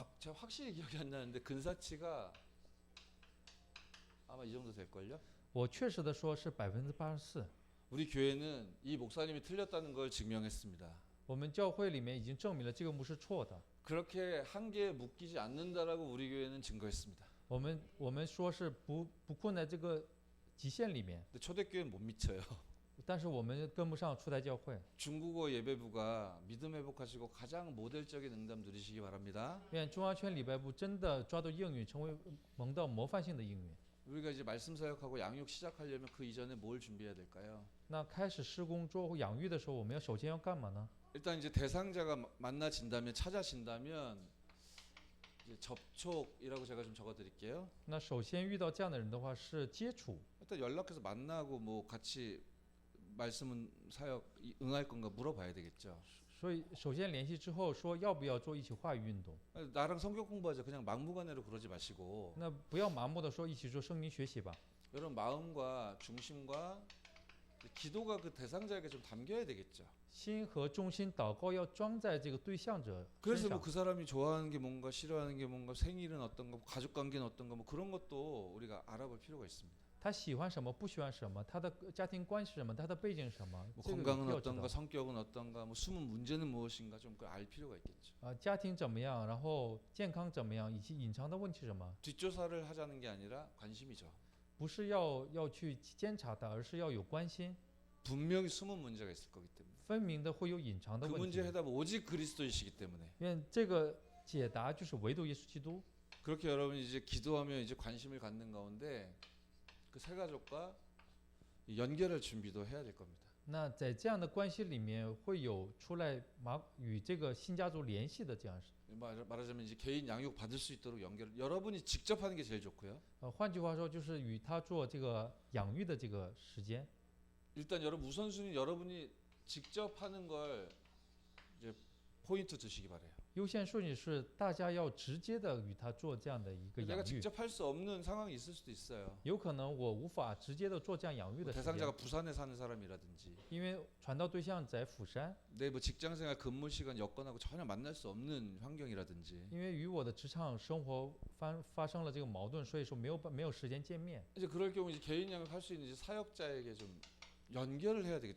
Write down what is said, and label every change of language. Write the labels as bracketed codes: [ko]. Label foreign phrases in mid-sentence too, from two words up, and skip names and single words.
[ko] 제가 확실히 기억이 안 나는데 근사치가 아마 이 정도 될 걸요? [zh] 我确实的说是84%。 [ko] 우리 교회는 이 목사님이 틀렸다는 걸 증명했습니다. [zh] 我们教会里面已经证明了这个牧师错的。 [ko] 그렇게 한계에 묶이지 않는다라고 우리 교회는 증거했습니다. [zh] 我们说是不困在这个极限里面， [ko] 근데 초대교회는 못 미쳐요. [zh] 但是我们跟不上初代教会。 [ko] 중국어 예배부가 믿음 회복하시고 가장 모델적인 응답 누리시기 바랍니다. [zh] 愿中央圈礼拜部真的抓住应允，成为蒙到模范性的应允。 [ko] 우리가 이제 말씀 사역하고 양육 시작하려면 그 이전에 뭘 준비해야 될까요? [zh] 那开始施工做养育的时候，我们首先要干嘛呢？ [ko] 일단 이제 대상자가 만나진다면 찾아진다면 이제 접촉이라고 제가 좀 적어드릴게요. [zh] 那首先遇到这样的人的话是接触， [ko] 일단 연락해서 만나고 뭐 같이 말씀은 사역 응할 건가 물어봐야 되겠죠. [zh] 所以首先联系之后说要不要做一起话语运动。 [ko] 나랑 성경 공부하자 그냥 막무가내로 그러지 마시고 [zh] 那不要盲目的说一起做圣经学习吧， [ko] 여러분 마음과 중심과 기도가 그 대상자에게 좀 담겨야 되겠죠. [zh] 心和中心祷告要装在这个对象者身 [ko] 그래서 [zh] 上 [ko] 뭐 그 사람이 좋아하는 게 뭔가 싫어하는 게 뭔가 생일은 어떤가 뭐 가족 관계는 어떤가 뭐 그런 것도 우리가 알아볼 필요가 있습니다. [zh] 他喜欢什么，不喜欢什么，他的家庭关系是什么，他的背景是什么， [ko] 뭐 [zh] 这个有 [ko] 건강은 [zh] 必要知道 [ko] 어떤가 성격은 어떤가 뭐 숨은 문제는 무엇인가 좀 알 필요가 있겠죠. [zh] 家庭怎么样，然后健康怎么样，以及隐藏的问题是什么， [ko] 뒷조사를 하자는 게 아니라 관심이죠. [zh] 不是要去监察他，而是要有关心， [ko] 분명히 숨은 문제가 있을 거기 때문에 [zh] 分明的会有隐藏 [ko] 그 [zh] 的问 [ko] 문제 [zh] 题， [ko] 해답은 오직 그리스도이시기 때문에 [zh] 因为这个解答就是唯独耶稣基督。 [ko] 그렇게 여러분이 이제 기도하면 이제 관심을 갖는 가운데 그 세 가족과 연결할 준비도 해야 될 겁니다. [zh] 那在这样的关系里面，会有出来与这个新家族联系的这样事。 [ko] 말하자면 이제 개인 양육 받을 수 있도록 연결. 여러분이 직접 하는 게 제일 좋고요. [zh] 换句话说，就是与他做这个养育的这个时间。 [ko] 일단 여러분 우선순위 여러분이 직접 하는 걸 이제 포인트 드시기 바래요. [zh] 优先顺序是大家要直接的与他做这样的一个 [ko] 내가 [zh] 养育。 [ko] 직접 할 수 없는 상황이 있을 수도 있어요. [zh] 有可能我无法直接的做这样养育 [ko] 뭐 [zh] 的时 [ko] 대상자가 [zh] 间， [ko] 부산에 사는 사람이라든지 [zh] 因为传道对象在釜山， [ko] 내 뭐 직장생활 근무 시간 여건하고 전혀 만날 수 없는 환경이라든지 [zh] 因为与我的职场生活发生了这个矛盾，所以说没有时间见面。 [ko] 이제 그럴 경우 이제 개인 양육 할 수 있는 이제 사역자에게 좀 연결을 해야 되겠죠.